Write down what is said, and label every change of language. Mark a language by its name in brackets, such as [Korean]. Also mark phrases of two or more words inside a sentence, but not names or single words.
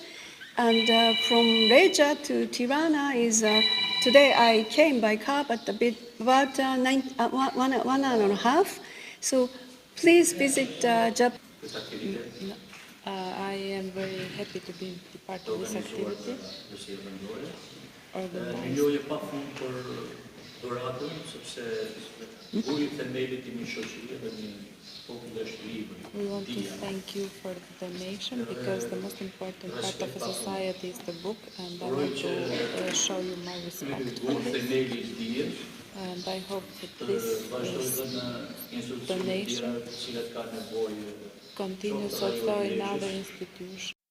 [English] And from Reja to Tirana is today I came by car, but about 1 hour and a half. So please visit Japan. I am very happy to be part of this activity. Organized. [Albanian] Miljoje pa fund për dhuratën, sepse buri themelit i një shoqërie dhe një popull është libri. [English] We want to thank you for the donation because the most important part of a society is the book, and I want to show you my respect for [Albanian] Buri [English] this. [Albanian] themeli i dijes, [English] And I hope that [Albanian] të [English] this [Albanian] vazhdoj [English] is [Albanian] dhe në institucione [English] donation [Albanian] tjera të cilat ka nevojë. [English] continues also in other institutions.